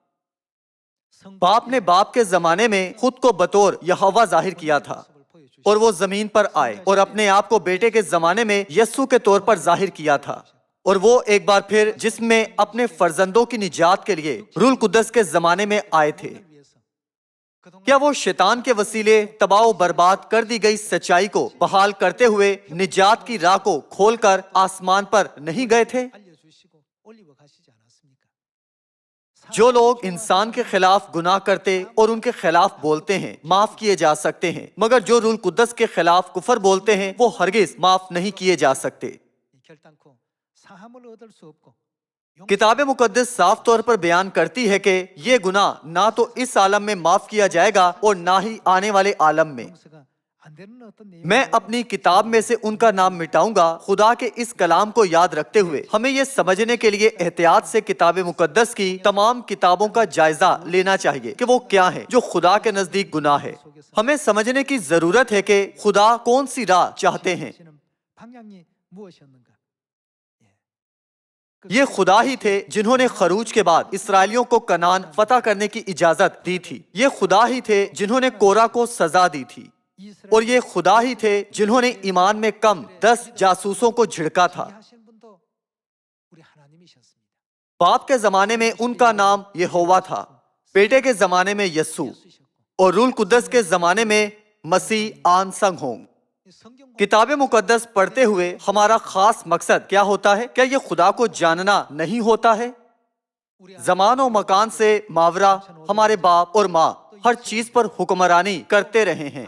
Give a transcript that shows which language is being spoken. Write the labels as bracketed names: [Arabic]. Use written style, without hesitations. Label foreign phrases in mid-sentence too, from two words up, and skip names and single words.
[Urdu] باپ نے باپ کے زمانے میں خود کو بطور یہوہ ظاہر کیا تھا، اور وہ زمین پر آئے اور اپنے آپ کو بیٹے کے زمانے میں یسوع کے طور پر ظاہر کیا تھا، اور وہ ایک بار پھر جسم میں اپنے فرزندوں کی نجات کے لیے روح القدس کے زمانے میں آئے تھے۔ کیا وہ شیطان کے وسیلے تباہ و برباد کر دی گئی سچائی کو بحال کرتے ہوئے نجات کی راہ کو کھول کر آسمان پر نہیں گئے تھے؟ [Korean] 알려주시고 올리고 가시지 않았습니까? [Urdu] جو لوگ انسان کے خلاف گناہ کرتے اور ان کے خلاف بولتے ہیں معاف کیے جا سکتے ہیں، مگر جو روح القدس کے خلاف کفر بولتے ہیں وہ ہرگز معاف نہیں کیے جا سکتے۔ [Korean] 결단코 사함을 얻을 수 없고 [Urdu] کتاب مقدس صاف طور پر بیان کرتی ہے کہ یہ گناہ نہ تو اس عالم میں معاف کیا جائے گا اور نہ ہی آنے والے عالم میں۔ [Korean] 용서가 안 되는 어떤 [Urdu] میں اپنی کتاب میں سے ان کا نام مٹاؤں گا۔ خدا کے اس کلام کو یاد رکھتے ہوئے ہمیں یہ سمجھنے کے لیے احتیاط سے کتاب مقدس کی تمام کتابوں کا جائزہ لینا چاہیے کہ وہ کیا ہیں جو خدا کے نزدیک گناہ ہے۔ ہمیں سمجھنے کی ضرورت ہے کہ خدا کون سی راہ چاہتے ہیں۔ [Korean] 방향이 무엇이었는가? [Urdu] یہ خدا ہی تھے جنہوں نے خروج کے بعد اسرائیلیوں کو کنعان فتح کرنے کی اجازت دی تھی۔ یہ خدا ہی تھے جنہوں نے کورہ کو سزا دی تھی، اور یہ خدا ہی تھے جنہوں نے ایمان میں کم 10 جاسوسوں کو جھڑکا تھا۔ [Korean] 하신 분도 우리 하나님이셨습니다. [Urdu] باپ کے زمانے میں ان کا نام یہوہ تھا، بیٹے کے زمانے میں یسوع، اور روح القدس کے زمانے میں مسیح آن سنگ ہونگ۔ کتاب مقدس پڑھتے ہوئے ہمارا خاص مقصد کیا ہوتا ہے؟ کیا یہ خدا کو جاننا نہیں ہوتا ہے؟ زمان و مکان سے ماورا ہمارے باپ اور ماں ہر چیز پر حکمرانی کرتے رہے ہیں۔